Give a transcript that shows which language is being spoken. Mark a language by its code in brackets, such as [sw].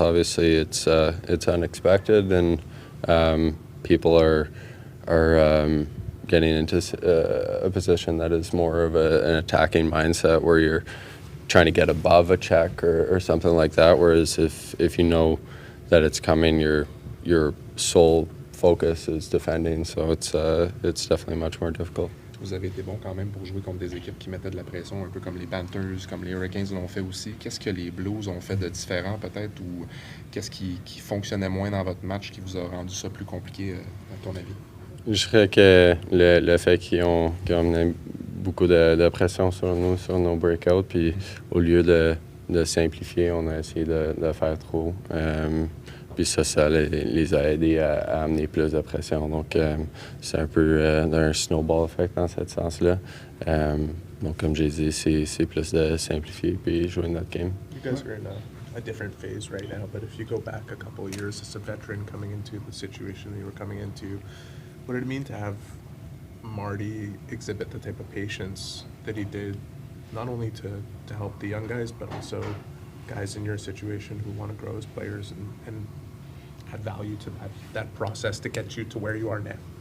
[en] Obviously, it's unexpected, and people are getting into a position that is more of an attacking mindset, where you're trying to get above a check or something like that. Whereas if you know that it's coming, your sole focus is defending. So it's definitely much more difficult. [fr] Vous avez été bon quand même pour jouer contre des équipes qui mettaient de la pression, un peu comme les Panthers, comme les Hurricanes l'ont fait aussi. Qu'est-ce que les Blues ont fait de différent peut-être, ou qu'est-ce qui fonctionnait moins dans votre match qui vous a rendu ça plus compliqué, à ton avis? Je dirais que le fait qu'ils ont amené beaucoup de pression sur nous, sur nos breakouts, puis au lieu de simplifier, on a essayé de faire trop. Puis ça les a aidés à amener plus de pression. Donc, c'est un peu un snowball effect dans ce sens-là. Donc, comme j'ai dit, c'est plus de simplifier puis jouer notre game. [en] You guys are in a different phase right now, but if you go back a couple of years as a veteran coming into the situation that you were coming into, what did it mean to have Marty exhibit the type of patience that he did, not only to help the young guys, but also guys in your situation who want to grow as players and add value to that process to get you to where you are now?